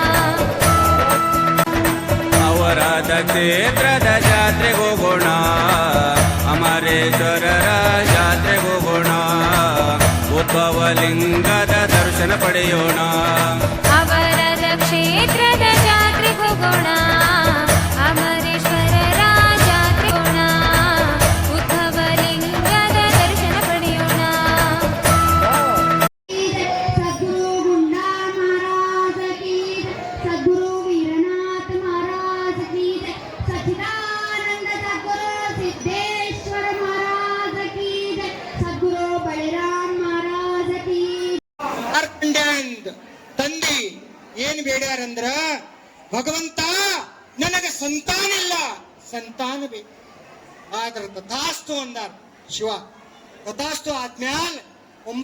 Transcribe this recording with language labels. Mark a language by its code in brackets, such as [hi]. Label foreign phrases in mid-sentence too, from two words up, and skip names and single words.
[kn] ಔರಾದ ಕ್ಷೇತ್ರದ ಜಾತ್ರೆಗೋಗೋಣ, ಅಮರೇಶ್ವರರ ಜಾತ್ರೆಗೋಗೋಣ, ಉದ್ಭವಲಿಂಗದ ದರ್ಶನ ಪಡೆಯೋಣ. ಅವರದ ಕ್ಷೇತ್ರದ ಜಾತ್ರೆಗೋಗೋಣ, ಅಮರೇಶ್ವರರ ಜಾತ್ರೆಗೋಣ, ಉದ್ಭವಲಿಂಗದ ದರ್ಶನ ಪಡೆಯೋಣ. [hi] सद्गुरु गुंडा महाराज की, सद्गुरु वीरनाथ महाराज की, सच्चिदानंद सद्गुरु सिद्धेश्वर महाराज की, सद्गुरु बलराम महाराज की. [kn] ಮಾರ್ಕಂಡ್ಯಾಂದ್ ತಂದಿ ಏನ್ ಬೇಡ್ಯಾರಂದ್ರ, ಭಗವಂತ ನನಗೆ ಸಂತಾನಿಲ್ಲ, ಸಂತಾನ ಬೇಕು. ಆದ್ರ ತಥಾಸ್ತು ಅಂದಾರ ಶಿವ. ತಥಾಸ್ತು ಆದ್ಮ್ಯಾಲ